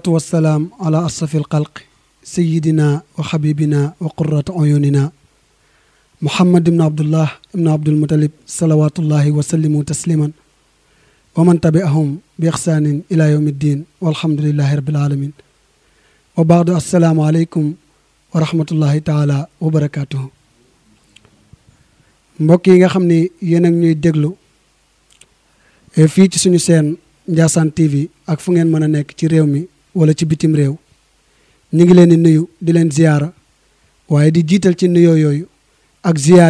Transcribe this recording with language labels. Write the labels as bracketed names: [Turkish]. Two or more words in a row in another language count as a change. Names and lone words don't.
[Arabic] والسلام على أشرف الخلق سيدنا وحبيبنا وقرة عيوننا محمد بن عبد الله بن عبد المطلب صلوات الله وسلم تسليما ومن تبعهم بإحسان إلى يوم الدين والحمد لله رب العالمين وبعد السلام عليكم ورحمة الله تعالى وبركاته [Wolof] mbokk yi nga xam ne yéen ak ñuy déglu fii ci suñu seen Ndiassane TV ak fu ngeen mën a nekk ci réew mi wala ci bitim réew ñu ngi leen di nuyu di leen ziyaara waaye di jiital ci nuyoo yooyu ak ziyaar